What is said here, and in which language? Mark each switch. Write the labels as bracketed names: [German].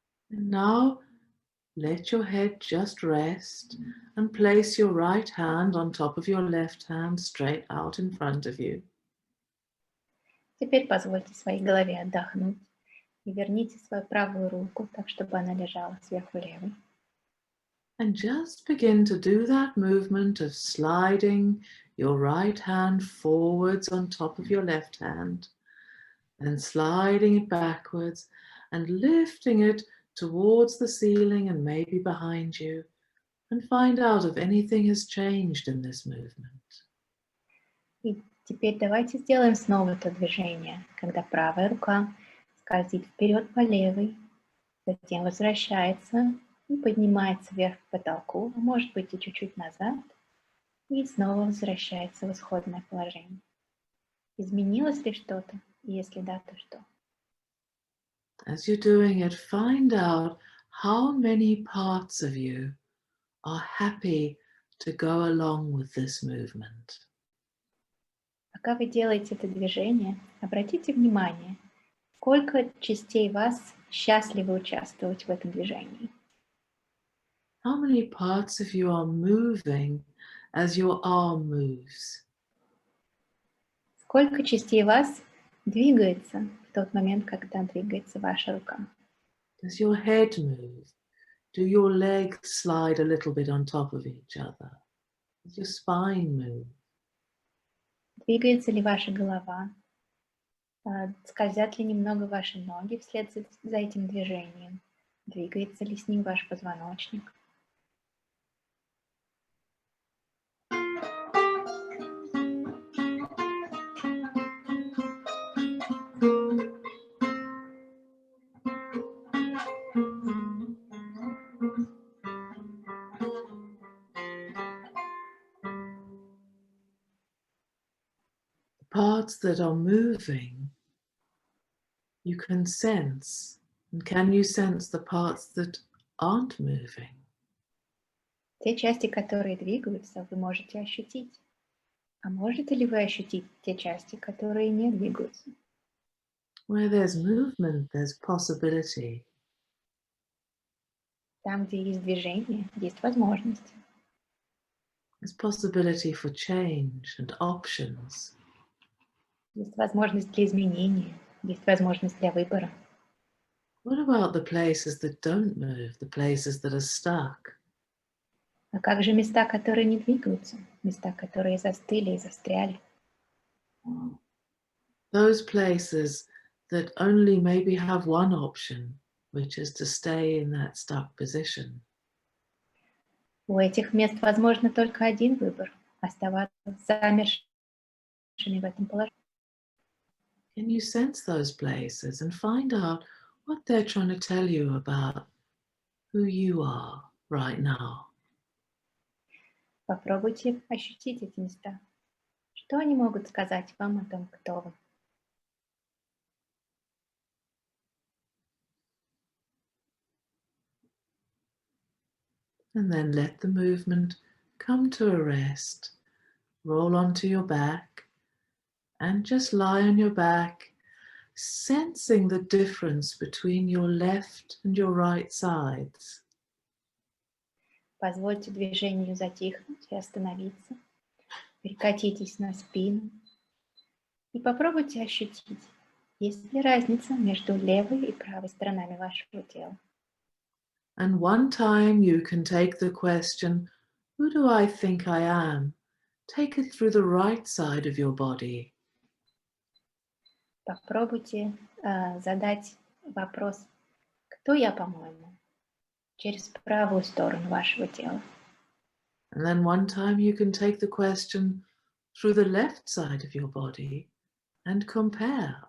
[English] And now let your head just rest and place your right hand on top of your left hand straight out in front of you. [Russian] Теперь позвольте своей голове отдохнуть и верните свою правую руку так, чтобы она лежала сверху левой. [English] And just begin to do that movement of sliding your right hand forwards on top of your left hand, then sliding it backwards and lifting it towards the ceiling and maybe behind you, and find out if anything has changed in this movement. [Russian] И теперь давайте сделаем снова это движение, когда правая рука скользит вперед по левой, затем возвращается и поднимается вверх к потолку, а может быть и чуть-чуть назад, и снова возвращается в исходное положение. Изменилось ли что-то? И если да, то что? [English] As you're doing it, find out how many parts of you are happy to go along with this movement. [Russian] Пока вы делаете это движение, обратите внимание, сколько частей вас счастливы участвовать в этом движении. [English] How many parts of you are moving as your arm moves? [Russian] Сколько частей вас двигается в тот момент, когда двигается ваша рука? [English] Does your head move? Do your legs slide a little bit on top of each other? Does your spine move? [Russian] Двигается ли ваша голова? Скользят ли немного ваши ноги вслед за этим движением? Двигается ли с ним ваш позвоночник? [English] Parts that are moving, you can sense. And can you sense the parts that aren't moving? [Russian] Те части, которые двигаются, вы можете ощутить. А можете ли вы ощутить те части, которые не двигаются? [English] Where there's movement, there's possibility. [Russian] Там, где есть движение, есть возможность. [English] There's possibility for change and options. [Russian] Есть возможность для изменения, есть возможность для выбора. [English] What about the places that don't move, the places that are stuck? [Russian] А как же места, которые не двигаются? Места, которые застыли и застряли? [English] Those places that only maybe have one option, which is to stay in that stuck position. [Russian] У этих мест возможно только один выбор – оставаться замершими в этом положении. [English] Can you sense those places and find out what they're trying to tell you about who you are right now? [Russian] Попробуйте ощутить эти места. Что они могут сказать вам о том, кто вы? [English] And then let the movement come to a rest. Roll onto your back and just lie on your back, sensing the difference between your left and your right sides. [Russian] Позвольте движению затихнуть и остановиться. Перекатитесь на спину и попробуйте ощутить, есть ли разница между левой и правой сторонами вашего тела. [English] And one time you can take the question, who do I think I am? Take it through the right side of your body. [Russian] Попробуйте задать вопрос, кто я, по-моему, через правую сторону вашего тела. [English] And then one time you can take the question through the left side of your body and compare.